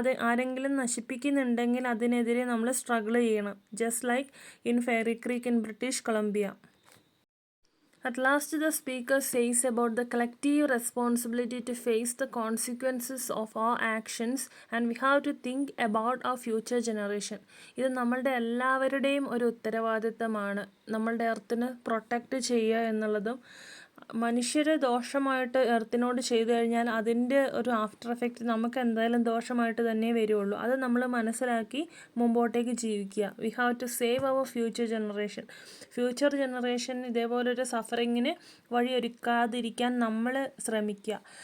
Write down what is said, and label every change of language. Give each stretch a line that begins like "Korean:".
Malayalam: ആരെങ്കിലും നശിപ്പിക്കുന്നുണ്ടെങ്കിൽ അതിനെതിരെ നമ്മൾ സ്ട്രഗിൾ ചെയ്യണം.
English: Just like in Fairy Creek in British Columbia. At last, the speaker says about the collective responsibility to face the consequences of our actions and we have to think about our future generation.
Malayalam: ഇത് നമ്മളുടെ എല്ലാവരുടെയും ഒരു ഉത്തരവാദിത്തമാണ്. നമ്മളുടെ എർത്തിനെ protect ചെയ്യുക എന്നുള്ളതും മനുഷ്യർ ദോഷമായിട്ട് എർത്തിനോട് ചെയ്തു കഴിഞ്ഞാൽ അതിൻ്റെ ഒരു ആഫ്റ്റർ എഫക്റ്റ് നമുക്ക് എന്തായാലും ദോഷമായിട്ട് തന്നെ വരുള്ളൂ. അത് നമ്മൾ മനസ്സിലാക്കി മുമ്പോട്ടേക്ക് ജീവിക്കുക.
English: we have to save our future generation
Malayalam: ഇതേപോലൊരു സഫറിങ്ങിന് വഴിയൊരുക്കാതിരിക്കാൻ നമ്മൾ ശ്രമിക്കുക.